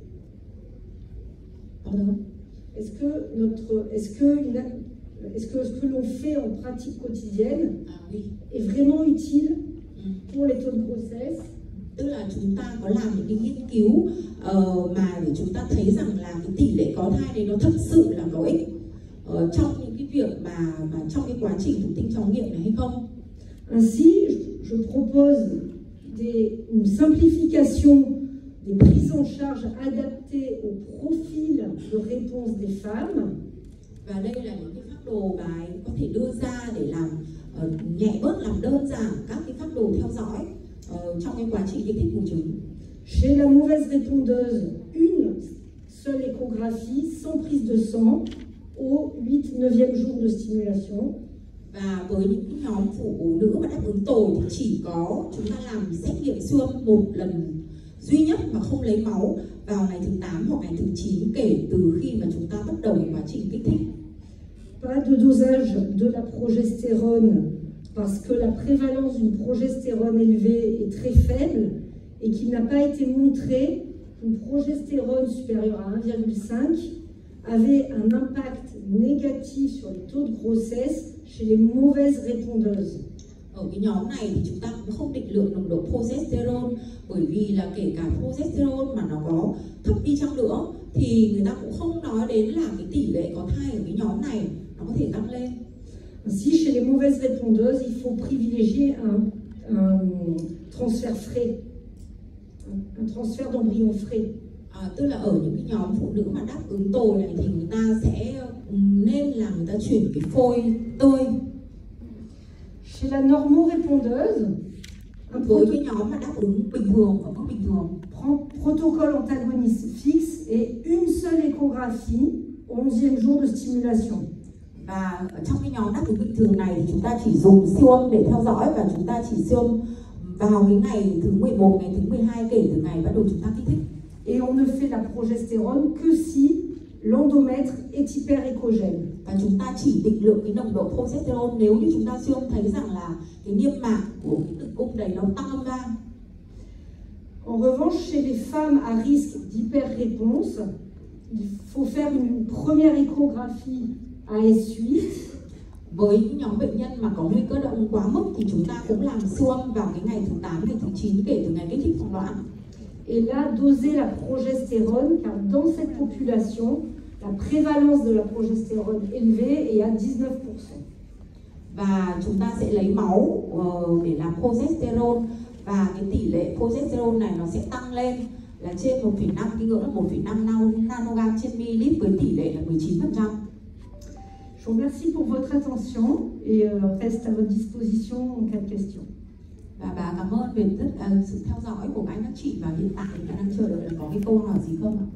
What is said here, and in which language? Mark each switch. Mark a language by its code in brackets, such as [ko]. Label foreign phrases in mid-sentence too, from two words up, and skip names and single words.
[fr] Pardon? Est-ce que ce que l'on fait en pratique quotidienne est vraiment utile pour les taux de grossesse? [vi] Tức là chúng ta có làm những cái nghiên cứu mà để chúng ta thấy rằng là cái tỷ lệ có thai này nó thật sự là có ích trong những cái việc mà trong cái quá trình thụ tinh trống nghiệm này hay không? [fr] Ainsi, je propose une simplification des prises en charge adaptées au profil de réponse des femmes. [vi] Và đây là những cái phác đồ bài có thể đưa ra để làm nhẹ bớt, làm đơn giản các cái phác đồ theo dõi trong cái quá trình kích thích buồng trứng. [fr] Chez la mauvaise répondeuse, une seule échographie sans prise de sang au 8-9e jour de stimulation. [vi] Và với những cái nhóm phụ nữ mà đáp ứng tồi thì chỉ có chúng ta làm xét nghiệm siêu âm một lần duy nhất mà không lấy máu vào ngày thứ 8 hoặc ngày thứ 9 kể từ khi mà chúng ta bắt đầu quá trình kích thích. [fr] Pas de dosage de la progestérone parce que la prévalence d'une progestérone élevée est très faible et qu'il n'a pas été montré qu'une progestérone supérieure à 1,5 avait un impact négatif sur les taux de grossesse chez les mauvaises répondeuses. [vi] Ở cái nhóm này thì chúng ta cũng không định lượng nồng độ progesterone, bởi vì là kể cả progesterone mà nó có thấp đi chăng nữa thì người ta cũng không nói đến là cái tỷ lệ có thai ở cái nhóm này nó có thể tăng lên. [fr] Ainsi, chez les mauvaises répondeuses, il faut privilégier un transfert frais, un transfert d'embryon frais. [vi] Tức là ở những cái nhóm phụ nữ mà đáp ứng tồi này thì người ta sẽ nên là người ta chuyển cái phôi tươi. [fr] Chez la normorépondeuse, [vi] với cái nhóm mà đáp ứng bình thường ở mức bình thường, [fr] protocole antagoniste fixe et une seule échographie au 11e jour de stimulation. [vi] Và ở trong cái nhóm đáp ứng bình thường này thì chúng ta chỉ dùng siêu âm để theo dõi và chúng ta chỉ siêu âm vào cái ngày thứ 11, ngày thứ 12 kể từ ngày bắt đầu chúng ta kích thích. [fr] Et on ne fait la progestérone que si l'endomètre est hyperéchogène. [vi] Và chúng ta chỉ định lượng cái nồng độ progesterone nếu như chúng ta siêu âm thấy rằng là cái niêm mạc của cái tử cung đấy nó tăng âm vang. [fr] En revanche, chez les femmes à risque d'hyperréponse, il faut faire une première échographie AS8. [vi] Với những nhóm bệnh nhân mà có nguy cơ động quá mức thì chúng ta cũng làm siêu âm vào cái ngày thứ 8, ngày thứ 9 kể từ ngày kích thích phòng loãng. [fr] Et là, doser la progestérone, car dans cette population, la prévalence de la progestérone élevée est à 19%. [vi] Và chúng ta sẽ lấy máu để làm progesterone, và cái tỷ lệ progesterone này nó sẽ tăng lên là trên 1,5, cái ngưỡng là 1,5 nanogram trên ml với tỷ lệ là 19%. [fr] Je vous remercie pour votre attention et reste à votre disposition en cas de questions. [vi] Và bà cảm ơn về tất cả sự theo dõi của các anh các chị, và hiện tại thì đang chờ đợi là có cái câu hỏi gì không ạ?